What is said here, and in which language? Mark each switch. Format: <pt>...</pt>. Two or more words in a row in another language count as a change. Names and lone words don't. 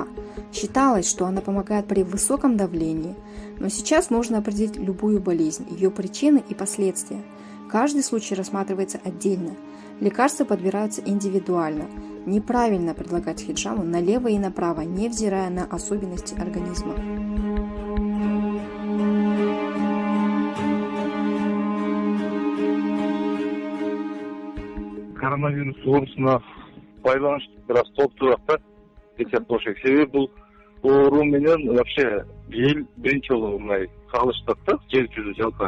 <ru>Считалось, что она помогает при высоком давлении, но сейчас можно определить любую болезнь, ее причины и последствия. Каждый случай рассматривается отдельно. Лекарства подбираются индивидуально. Неправильно предлагать хиджаму налево и направо, невзирая на особенности организма.</ru> <ky>Коронавирус оорусуна байланыштуу бир аз топтураак да эсеп болуш керек. Себеби бул оору менен вообще эл биринчи жолу мындай кагылыштат да, жер жүзү жалпы.</ky>